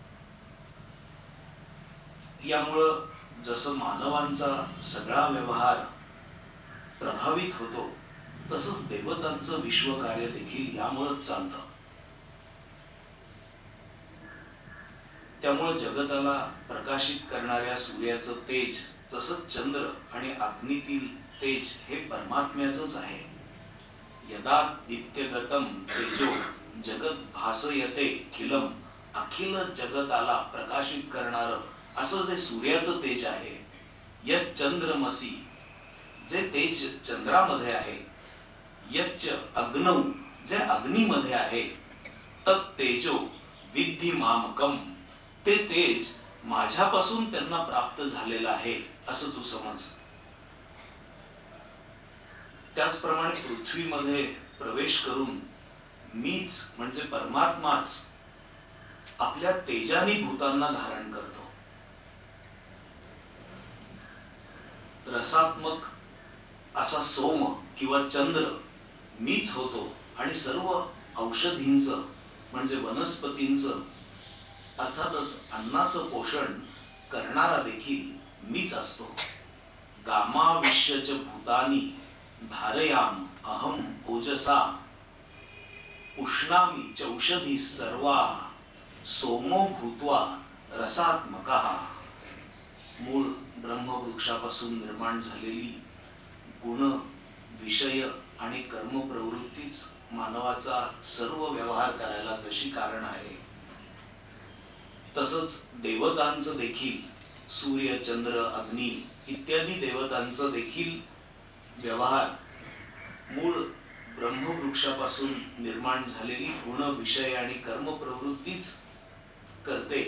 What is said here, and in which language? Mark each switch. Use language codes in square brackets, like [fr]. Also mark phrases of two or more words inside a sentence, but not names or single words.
[mr] यामुळं जसं मानवांचा सगळा व्यवहार प्रभावित होतो तसंच देवतांचं विश्वकार्य देखील यामुळेच चालतं. त्यामुळे जगताला प्रकाशित करणाऱ्या सूर्याचं तेज, तसंच चंद्र आणि अग्नीतील तेज हे परमात्म्याचंच आहे. [sa] यदा दित्यगतम तेजो जगत भासयते खिलम, [mr] अखिल जगताला प्रकाशित करणारं असं जे सूर्याचं तेज आहे, [sa] यत् चंद्रमसी [mr] जे तेज चंद्रामध्ये आहे, [sa] यच्च अग्नौ [mr] जे अग्नीमध्ये आहे, [sa] तत् तेजो विद्धि मामकम [mr] ते तेज माझ्यापासून त्यांना प्राप्त झालेलं आहे असं तू समज. त्याचप्रमाणे पृथ्वीमध्ये प्रवेश करून मीच म्हणजे परमात्माच आपल्या तेजानी भूतांना धारण करतो. रसात्मक असा सोम किंवा चंद्र मीच होतो आणि सर्व औषधींचं म्हणजे वनस्पतींचं अर्थातच अन्नाचं पोषण करणारा देखील मीच असतो. [sa] गामाविश्यच भूतानी धारयाम अहम ओजसा उष्णामी चौषधी सर्वा सोमो भूत्वा रसात्मकः. [mr] मूळ ब्रह्मवृक्षापासून निर्माण झालेली गुण, विषय आणि कर्म प्रवृत्तीच मानवाचा सर्व व्यवहार करायला जशी कारण आहे, तसंच देवतांचं देखील सूर्य, चंद्र, अग्नी इत्यादी देवतांचं देखील व्यवहार मूळ ब्रह्मवृक्षापासून निर्माण झालेली गुण, विषय आणि कर्म प्रवृत्तीच करते.